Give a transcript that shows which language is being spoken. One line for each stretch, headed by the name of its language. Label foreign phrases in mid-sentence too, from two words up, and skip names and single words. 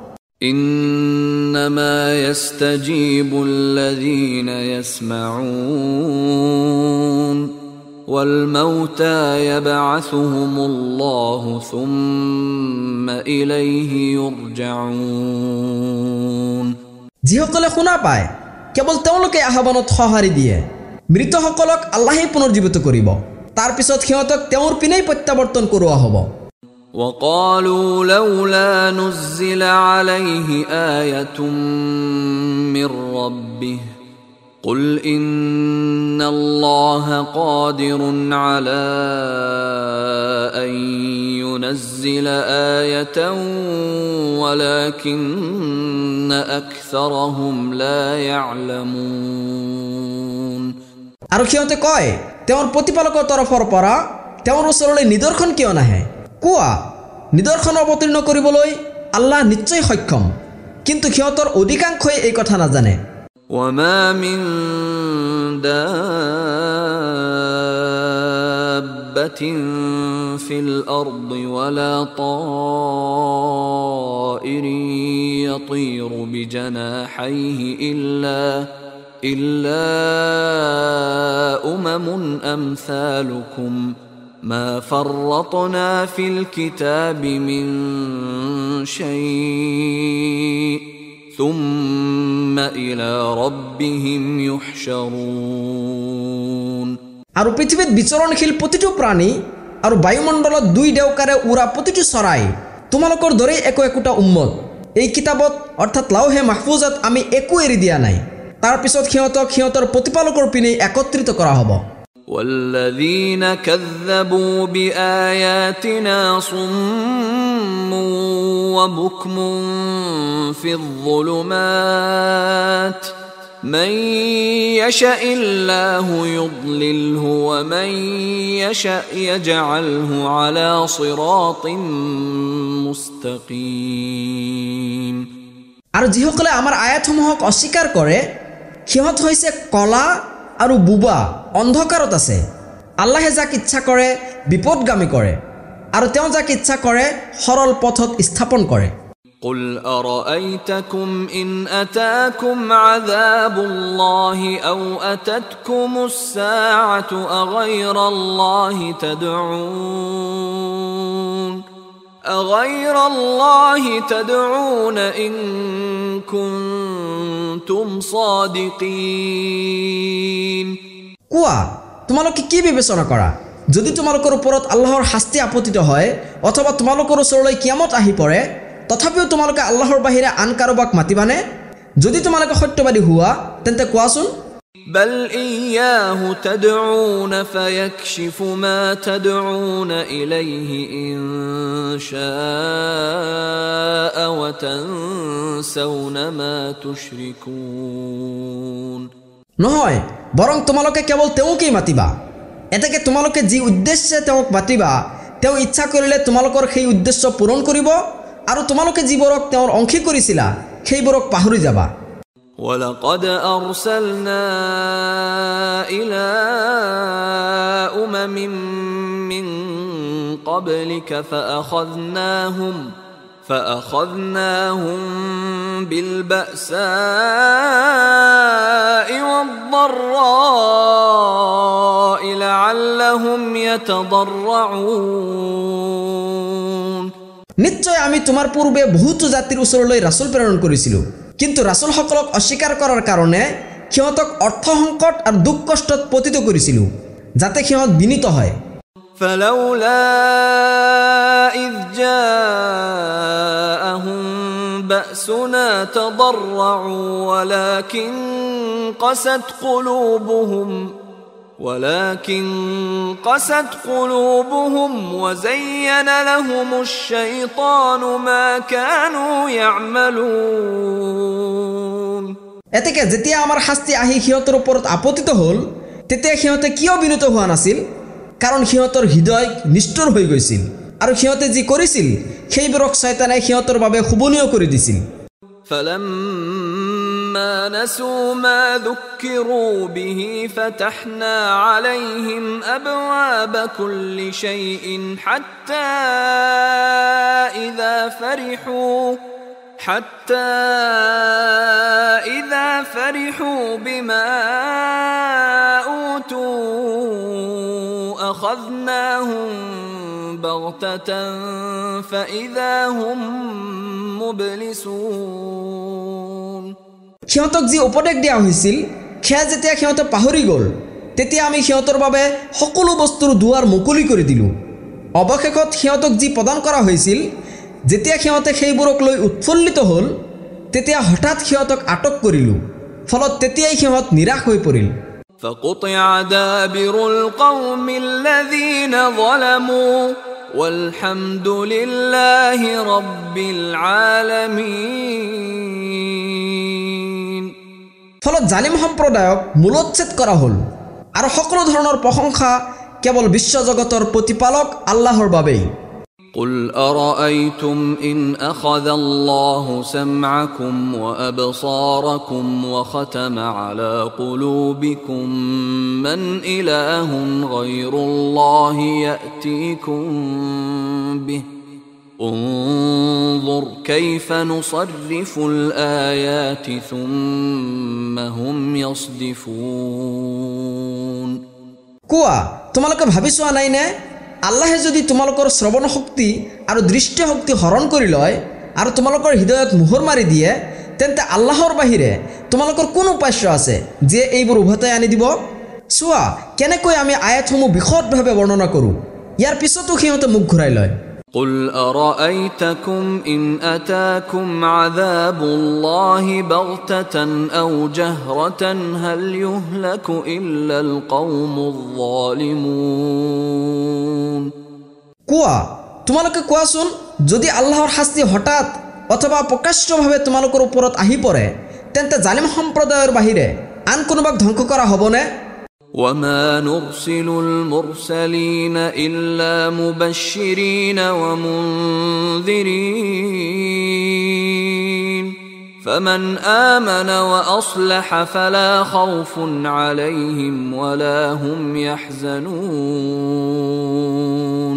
Arabic: إنما يستجيب الذين يسمعون والموتى يبعثهم الله ثم إليه يرجعون
Assamese: যিসকলে শুনা পায় কেৱল তেওঁলোকে আহ্বানত সঁহাৰি দিয়ে মৃতসকলক আল্লাহে পুনৰ্জীৱিত কৰিব তাৰ পিছত সিহঁতক তেওঁৰ পিনেই প্ৰত্যাৱৰ্তন কৰোৱা হ'ব
Arabic: وقالوا لولا نزل عليه آية من ربه قل إن الله قادر على أن ينزل آية ولكن أكثرهم لا يعلمون
Assamese: আৰু সিহঁতে কয় তেওঁৰ প্ৰতিপালকৰ তৰফৰ পৰা তেওঁৰ ওচৰলৈ নিদৰ্শন কিয় নাহে কোৱা নিদৰ্শন অৱতীৰ্ণ কৰিবলৈ আল্লাহ নিশ্চয় সক্ষম কিন্তু সিহঁতৰ অধিকাংশই এই কথা নাজানে
Arabic: وما من دابة في الأرض ولا طائر يطير بجناحيه إلا أمم أمثالكم ما فرطنا في الكتاب من شيء ثم إلى ربهم يحشرون
Assamese: আৰু পৃথিৱীত বিচৰণশীল প্ৰতিটো প্ৰাণী আৰু বায়ুমণ্ডলত দুই দেউকাৰে উৰা প্ৰতিটো চৰাই তোমালোকৰ দৰেই একোটা উম্মত এই কিতাপত অৰ্থাৎ লাউহে মাহফুজত আমি একো এৰি দিয়া নাই তাৰ পিছত সিহঁতক সিহঁতৰ প্ৰতিপালকৰ পিনে একত্ৰিত কৰা হ'ব
Arabic: والذين كذبوا بآياتنا صم وبكم في الظلمات من يشاء الله يضلله ومن يشاء يجعله على صراط مستقيم
Assamese: আৰু যিসকলে আমাৰ আয়াতসমূহক অস্বীকাৰ কৰে সিহঁত হৈছে কলা আৰু বুবা অন্ধকাৰত আছে আল্লাহে যাক ইচ্ছা কৰে বিপদগামী কৰে আৰু তেওঁ যাক ইচ্ছা কৰে সৰল পথত স্থাপন কৰে
Arabic: قل أرأيتكم إن أتاكم عذاب الله أو أتتكم الساعة أغير الله تدعون إن كنتم صادقين
Assamese: কোৱা তোমালোকে কি বিবেচনা কৰা যদি তোমালোকৰ ওপৰত আল্লাহৰ শাস্তি আপতিত হয় অথবা তোমালোকৰ ওচৰলৈ কিয়ামত আহি পৰে তথাপিও তোমালোকে আল্লাহৰ বাহিৰে আন কাৰোবাক মাতিবানে যদি তোমালোকে সত্যবাদী হোৱা তেন্তে কোৱাচোন
Arabic: بل إياه تدعون فيكشف ما تدعون إليه إن شاء وتنسون ما تشركون
Assamese: নহয় বৰং তোমালোকে কেৱল তেওঁকেই মাতিবা এতেকে তোমালোকে যি উদ্দেশ্যে তেওঁক মাতিবা তেওঁ ইচ্ছা কৰিলে তোমালোকৰ সেই উদ্দেশ্য পূৰণ কৰিব আৰু তোমালোকে যিবোৰক তেওঁৰ অংশী কৰিছিলা সেইবোৰক পাহৰি যাবা
Arabic: ولقد أرسلنا إلى أمم من قبلك فأخذناهم بالبأساء والضراء لعلهم يتضرعون
Assamese: নিশ্চয় আমি তোমাৰ পূৰ্বে বহুতো জাতিৰ ওচৰলৈ ৰাসূল প্ৰেৰণ কৰিছিলো কিন্তু ৰাসূলসকলক অস্বীকাৰ কৰাৰ কাৰণে সিহঁতক অৰ্থ সংকট আৰু দুখ কষ্টত পতিত কৰিছিলোঁ যাতে সিহঁত বিনীত হয়
Arabic: فلولا إذ جاءهم بأسنا تضرعوا ولكن قست قلوبهم وزين لهم الشيطان ما كانوا يعملون
Assamese: এতেকে যেতিয়া আমাৰ শাস্তি আহি সিহঁতৰ ওপৰত আপতিত হ'ল তেতিয়া সিহঁতে কিয় বিনীত হোৱা নাছিল কাৰণ সিহঁতৰ হৃদয় নিষ্ঠুৰ হৈ গৈছিল আৰু সিহঁতে যি কৰিছিল সেইবোৰক শয়তানে সিহঁতৰ বাবে শুভনীয় কৰি দিছিল
Arabic: فلما نسوا ما ذكروا به فتحنا عليهم أبواب كل شيء حتى إذا فرحوا بما أوتوا أخذناهم بغتة فإذا هم مبلسون
Assamese: সিহঁতক যি উপদেশ দিয়া হৈছিল সেয়া যেতিয়া সিহঁতে পাহৰি গ'ল তেতিয়া আমি সিহঁতৰ বাবে সকলো বস্তুৰ দুৱাৰ মুকলি কৰি দিলোঁ অৱশেষত সিহঁতক যি প্ৰদান কৰা হৈছিল যেতিয়া সিহঁতে সেইবোৰক লৈ উৎফুল্লিত হ'ল তেতিয়া হঠাৎ সিহঁতক আটক কৰিলোঁ ফলত তেতিয়াই সিহঁত নিৰাশ হৈ পৰিল
Arabic: فقطع دابر القوم الذين ظلموا والحمد لله رب العالمين
Assamese: ফলত জালিম সম্প্ৰদায়ক মূলচ্ছেদ কৰা হ'ল আৰু সকলো ধৰণৰ প্ৰশংসা কেৱল বিশ্বজগতৰ প্ৰতিপালক আল্লাহৰ বাবেই
Arabic: قل أرأيتم إن أخذ الله سمعكم وأبصاركم وختم على قلوبكم من إله غير الله يأتيكم به انظر كيف نصرف الآيات ثم هم يصدفون
Assamese: কোৱা তোমালোকে ভাবি চোৱা নাই নে আল্লাহে যদি তোমালোকৰ শ্ৰৱণ শক্তি আৰু দৃষ্টি শক্তি হৰণ কৰি লয় আৰু তোমালোকৰ হৃদয়ত মোহৰ মাৰি দিয়ে তেন্তে আল্লাহৰ বাহিৰে তোমালোকৰ কোন উপাস্য আছে যিয়ে এইবোৰ উভতাই আনি দিব চোৱা কেনেকৈ আমি আয়াতসমূহ বিশদভাৱে বৰ্ণনা কৰোঁ ইয়াৰ পিছতো সিহঁতে মুখ ঘূৰাই লয়
Arabic: قل أرأيتكم إن أتاكم عذاب الله بغتة أو جهرة هل يهلك إلا القوم الظالمون
Assamese: কোৱা তোমালোকে কোৱাচোন যদি আল্লাহৰ শাস্তি হঠাৎ অথবা প্ৰকাশ্যভাৱে তোমালোকৰ ওপৰত আহি পৰে তেন্তে জালিম সম্প্ৰদায়ৰ বাহিৰে আন কোনোবাক ধ্বংস কৰা হ'বনে
Arabic: وما نرسل المرسلين إلا مبشرين ومنذرين فمن آمن وأصلح فلا خوف عليهم ولا هم يحزنون